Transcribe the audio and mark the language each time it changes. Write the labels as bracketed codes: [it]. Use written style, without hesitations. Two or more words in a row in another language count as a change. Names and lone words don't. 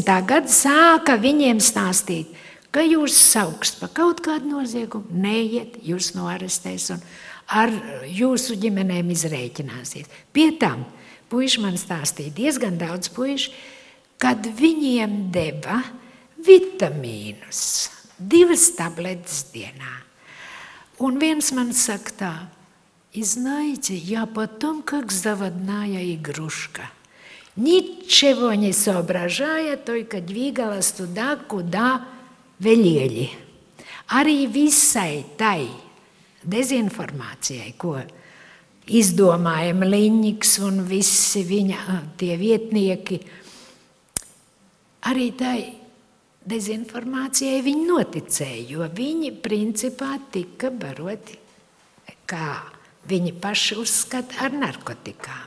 [lv] gada sāka viņiem stāstīt, ka jūs saukst pa kaut kādu noziegumu, neiet, jūs noarestēs un ar jūsu ģimenēm izrēķināsies. Pie tam puiši man stāstīja diezgan daudz puiši, kad viņiem deva vitamīnus, 2 tabletes dienā. Un viens man saka tā, [ru] знаете, я потом как заводная игрушка. Ничего не соображая, только двигалась туда, куда велели. [lv] Arī visai tai dezinformācijai, ko izdomāja Liņņiks un visi viņa tie vietnieki, arī tai dezinformācijai viņi noticēja, jo viņi principā tika baroti, kā viņi paši uzskata, ar narkotikām.